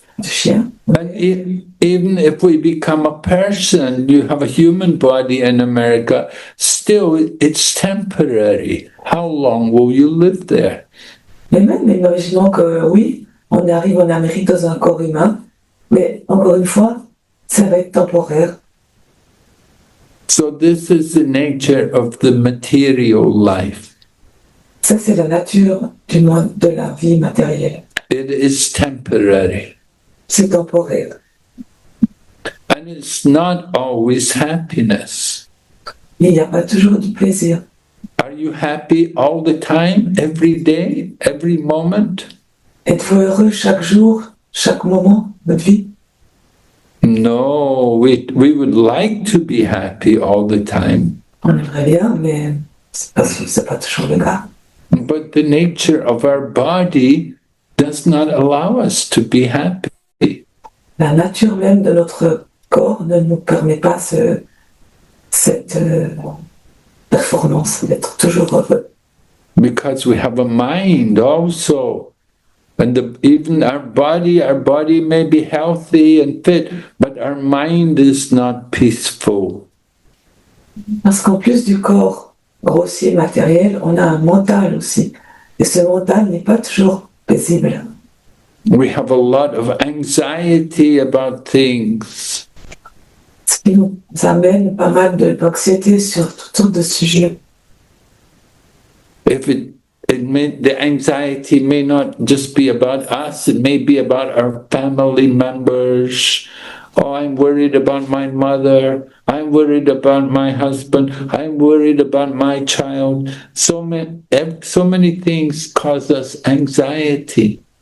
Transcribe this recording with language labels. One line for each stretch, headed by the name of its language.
English: And even if we become a person, you have a human body in America, still it's temporary. How long will you live there?
French: Mais même, imaginons que oui, on arrive en Amérique dans un corps humain, mais encore une fois, ça va être temporaire.
English: So this is the nature of the material life.
French: Ça, c'est la nature du monde de la vie matérielle.
English: It is temporary.
French: C'est temporaire.
English: And it's not always happiness.
French: Mais il n'y a pas toujours du plaisir.
English: Are you happy all the time, every day, every moment?
French: Êtes-vous heureux chaque jour, chaque moment de votre vie?
English: No, we would like to be happy all the time.
French: On aimerait bien, mais c'est pas toujours le cas.
English: But the nature of our body does not allow us to be happy.
French: La nature même de notre corps ne nous permet pas cette performance d'être toujours heureux.
English: Because we have a mind also. And even our body may be healthy and fit, but our mind is not peaceful.
French: Parce qu'en plus du corps grossier matériel, on a un mental aussi. Et ce mental n'est pas toujours paisible.
English: We have a lot of anxiety about things.
French: Ce qui nous amène pas mal d'anxiété sur toutes sortes de sujets.
English: If the anxiety may not just be about us, it may be about our family members. Oh, I'm worried about my mother. I'm worried about my husband. I'm worried about my child. So many things cause us anxiety.